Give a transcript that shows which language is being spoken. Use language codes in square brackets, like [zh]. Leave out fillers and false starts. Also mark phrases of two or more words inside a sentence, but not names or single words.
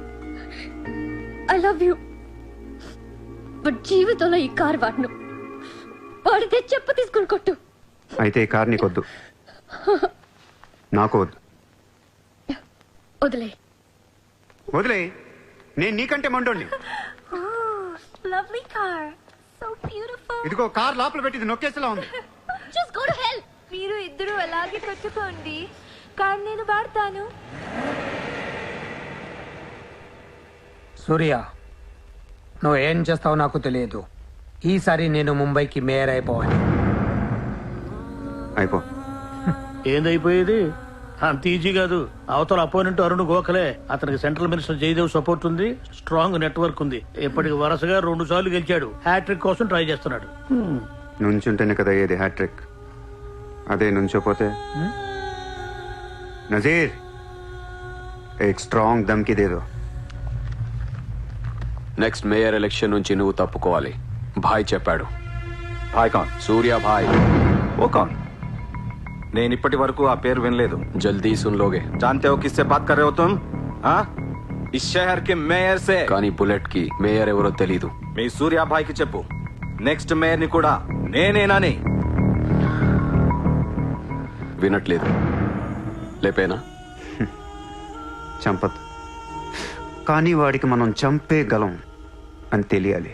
[en] I love you. [te] బట్ జీవితంలో ఈ కార్ వాడను. వాడితే చెప్ప తీసుకుని కొట్టు. అయితే ఈ కార్ నీకొద్దు, నాకు వద్దు. వదిలే. వదిలే. నేను నీకంటే మండోండి. [en] Lovely car. So beautiful. [te] ఇదిగో కార్ లోపల పెట్టింది నొక్కేసేలా ఉంది. [en] Just go to hell. [te] మీరు ఇద్దరు అలాగే పెట్టుకోండి. కార్ నేను వాడతాను. సూర్య, నువ్వు ఏం చేస్తావో నాకు తెలియదు. ఈసారి నేను ముంబైకి మేయర్ అయిపోవాలి. అయిపో. ఏందైపోయేది? అంత ఈజీ కాదు. అవతల అపోనెంట్ అరుణ్ గోఖలే. అతనికి [en] central minister [te] జయదేవ్ సపోర్ట్ ఉంది, [en] strong network [te] ఉంది. ఇప్పటికి వరుసగా 2 సార్లు గెలిచాడు. హ్యాట్రిక్ కోసం ట్రై చేస్తున్నాడు. నుంచుంటేనే కదా ఏది హ్యాట్రిక్. అదే నుంచోపోతే నజీర్ [hi] एक स्ट्रांग धमकी दे दो. [en] next mayor election [te] నుంచి నువ్వు తప్పుకోవాలి. భాయ్ చెప్పాడు. [hi] भाई कौन? [te] సూర్య భాయ్. [hi] ओ कौन? [te] నేను ఇప్పటి వరకు ఆ పేరు వినలేదు. [hi] जल्दी सुन लोगे. जानते हो किससे बात कर रहे हो तुम? हाँ? इस शहर के మేయర్ से. [te] కానీ బుల్లెట్ కి మేయర్ ఎవరో తెలీదు. మీ సూర్య భాయ్ కి చెప్పు, [en] next mayor [te] ని కూడా నేనేనని. వినట్లేదు. లేపేనా? చంపదు, కానీ వాడికి మనం చంపేయగలం అని తెలియాలి.